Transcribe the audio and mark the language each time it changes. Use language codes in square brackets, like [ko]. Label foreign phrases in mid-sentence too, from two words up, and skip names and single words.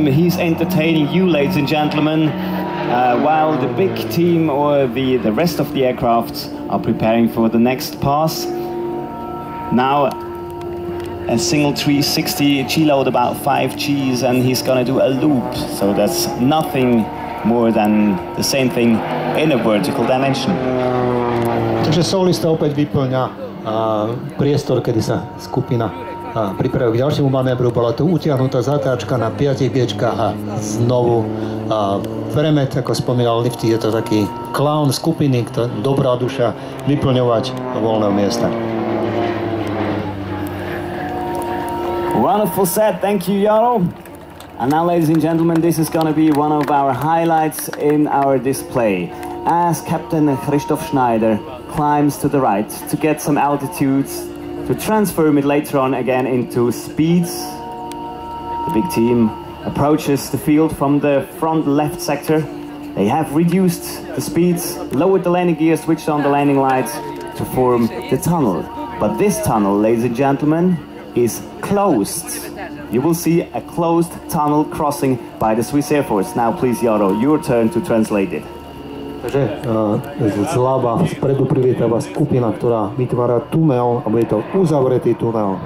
[en] He's entertaining you, ladies and gentlemen, while the big team or the rest of the aircraft are preparing for the next pass. Now, a single 360 G-load, about 5 Gs, and he's gonna do a loop. So that's nothing more than the same thing in a vertical dimension. [sk] Takže solista opäť vyplňa priestor, kedy sa skupina pripravuje k ďalšiemu manévru. Bola tu utiahnutá zatáčka na 5 biečkách a znovu premet, ako spomínal Lifty, je to taký klaun skupiny, dobrá duša, vyplňovať voľné miesta. [en] Wonderful set, thank you, Jaro. And now, ladies and gentlemen, this is going to be one of our highlights in our display. As Captain Christoph Schneider climbs to the right to get some altitudes, to transform it later on again into speeds, the big team approaches the field from the front left sector. They have reduced the speeds, lowered the landing gear, switched on the landing lights to form the tunnel. But this tunnel, ladies and gentlemen, is closed. You will see a closed tunnel crossing by the Swiss Air Force. Now please, Jaro, your turn to translate it. [sk] Takže zľava vpredu privietava skupina, ktorá vytvára tunel, a bude to uzavretý tunel.